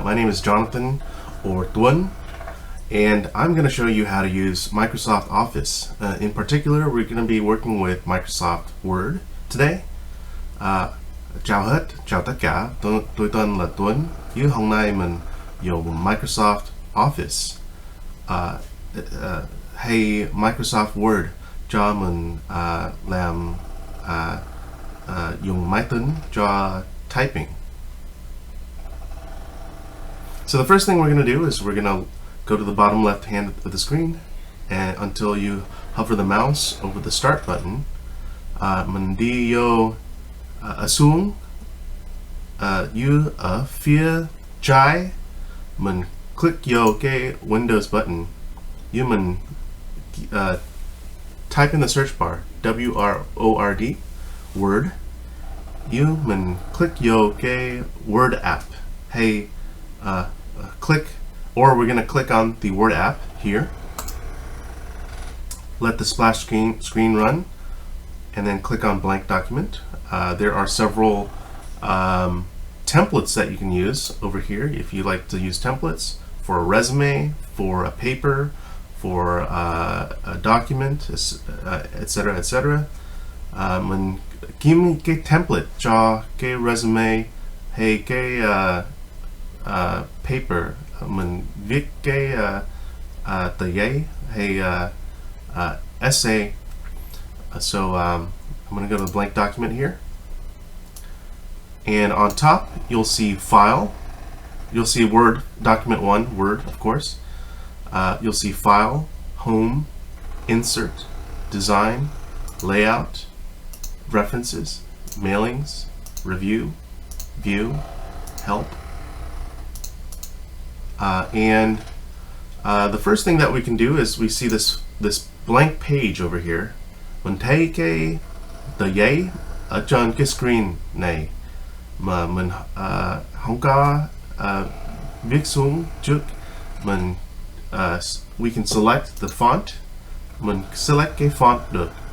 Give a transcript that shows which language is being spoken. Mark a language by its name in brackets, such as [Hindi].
[English] My name is Jonathan, or Tuan, and I'm going to show you how to use Microsoft Office. In particular, we're going to be working with Microsoft Word today. [Vietnamese] Chào hết, chào tất cả, tôi tên là Tuấn. Hôm nay mình dùng Microsoft Office. Hay Microsoft Word cho mình làm dùng máy tính cho typing. [English] So the first thing we're going to do is we're going to go to the bottom left hand of the screen, and until you hover the mouse over the start button, [Vietnamese] mình đi vô xuống ở phía trái, mình click vô cái Windows button, mình type in [English] the search bar WRORD Word. [Vietnamese] Mình click vô cái Word app. [English] Hey, click, or we're going to click on the Word app here. Let the splash screen run, and then click on blank document. There are several templates that you can use over here if you like to use templates for a resume, for a paper, for a document, etc., etc. [Vietnamese] Mình kiếm cái template cho cái resume hay cái paper, mình viết cái tờ giấy hay essay. [English] So I'm going to go to the blank document here, and on top you'll see File. You'll see Word, Document 1, Word, of course. You'll see File, Home, Insert, Design, Layout, References, Mailings, Review, View, Help. And the first thing that we can do is we see this blank page over here. [Vietnamese] Mình thấy cái tờ giấy ở trên cái screen này mà mình không có viết xuống trước. [English] Mình we can select the font. [Vietnamese] Mình select cái font được.